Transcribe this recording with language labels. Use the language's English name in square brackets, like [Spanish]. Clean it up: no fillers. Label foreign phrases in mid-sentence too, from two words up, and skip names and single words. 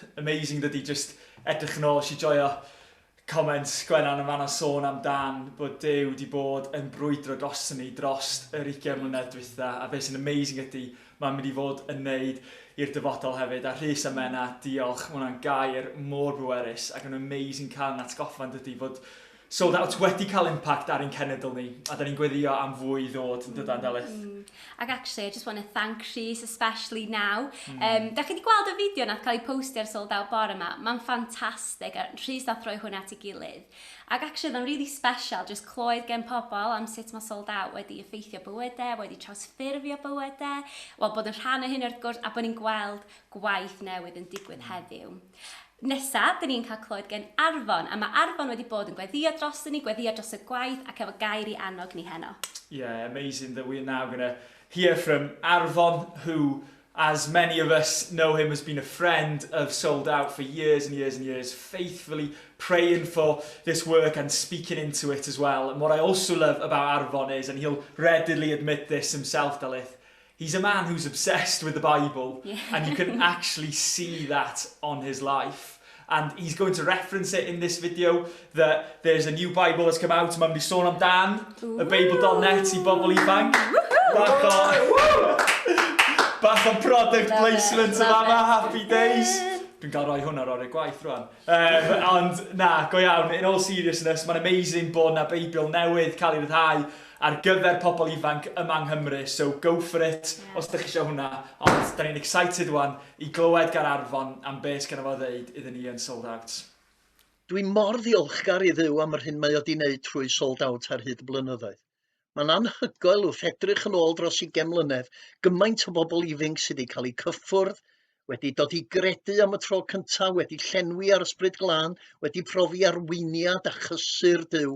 [Welsh] Amazing dydi, just edrych yn ôl, si joio comments Gwennan yn fanna sôn amdan bod Duw wedi bod yn brwydro dros ni dros yr 20 mlynedd diwetha, a beth sy'n amazing ydy, mae'n mynd i fod yn neud i'r dyfodol hefyd. A Rhys a Menna, diolch, mae hwnna'n gair mor bwerus ac yn amazing cael yn atgoffa dydy fod Sold Out wedi cael impact ar ein cenedl ni, a da ni'n gweddio am fwy ddod yn dydan, Delyth. [English] Ac actually, I just want to thank Rhys, especially now. [Welsh] Da chi wedi gweld y fideo nath cael ei postio ar Sold Out bore yma. Mae'n ffantastig, a Rhys nath roi hwnna at ei gilydd. Ac actually, mae'n [English] really special, [Welsh] just clywed gen pobl am sut mae Sold Out wedi effeithio bywydau, wedi trawsffurfio bywydau, wel bod yn rhan o hyn wrth gwrs, a bod ni'n gweld gwaith newydd yn digwydd heddiw. Nesa, dyn ni'n cael clywed gen Arfon, a mae Arfon wedi bod yn gweddio dros ni, gweddio dros y gwaith, ac efo gair i annog ni heno. [English] Yeah, amazing that we're now going to hear from Arfon, who, as many of us know him, has been a friend of Sold Out for years and years and years, faithfully praying for this work and speaking into it as well. And what I also love about Arfon is, and he'll readily admit this himself, Delyth, he's a man who's obsessed with the Bible, and you can actually see that on his life. And he's going to reference it in this video, that there's a new Bible that's come out, [Welsh] mae'n mynd i sôn amdan, y Bible.net I bobl ifanc. Bach o [English] product placement [Welsh] yma, [English] happy days. [Welsh] Dwi'n cael rhoi hwnna ar y gwaith rwan. Ond na, go iawn, [English] in all seriousness, [Welsh] mae'n amazing bod na Beibl newydd cael ei ryddhau ar gyfer pobl ifanc yma yng Nghymru, [English] so go for it [Welsh] os ydych chi eisiau hwnna. Ond da ni'n excited wan i glywed gan Arfon am beth gan efo ddeud iddyn ni yn Sold Out. Dwi'n mor ddiolchgar i Dduw am yr hyn mae o wedi wneud trwy Sold Out ar hyd y blynyddoedd. Mae'n anhygoel wrth edrych yn ôl dros 20 mlynedd, gymaint o bobl ifanc sydd wedi cael eu cyffwrdd, wedi dod i gredu am y tro cyntaf, wedi llenwi ar ysbryd glân, wedi profi arweiniad a chysur Duw.